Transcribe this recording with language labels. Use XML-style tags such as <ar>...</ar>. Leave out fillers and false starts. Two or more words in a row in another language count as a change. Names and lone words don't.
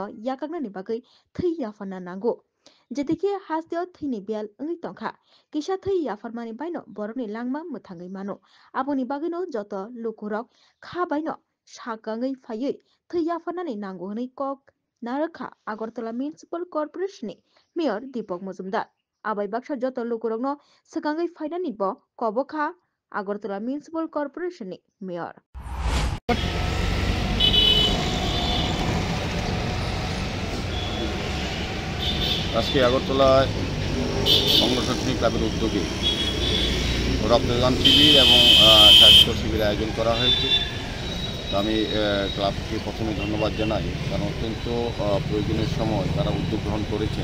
<trp>याकाकनानि बागै थै याफाना नांगौ जेतिके हासदेव थैनि बियाल ओंगै तंखा किसा थै याफारमानि बायनो बरकनि लांमा मोथांगै मानो आबोनि बागैनो जत लुकुरक खा बायनो साकांगै फायै थै याफारनानि नांगौ हनै कक नारखा आगरतला म्युनिसिपल कर्पोरेशननि मेयर दीपक मजुमदार आबै बाक्सा जत लुकुरकनो सकांगै फायनानि ब कबखा आगरतला म्युनिसिपल कर्पोरेशननि मेयर</trp> <bn>আজকে আগরতলায় অঙ্গসঙ্গী ক্লাবের উদ্যোগে রক্তদান শিবির এবং স্বাস্থ্য শিবির আয়োজন করা হয়েছে। আমি ক্লাবকে প্রথমে ধন্যবাদ জানাই, কারণ অত্যন্ত প্রয়োজনীয় সময় তারা উদ্যোগ গ্রহণ করেছেন।</bn>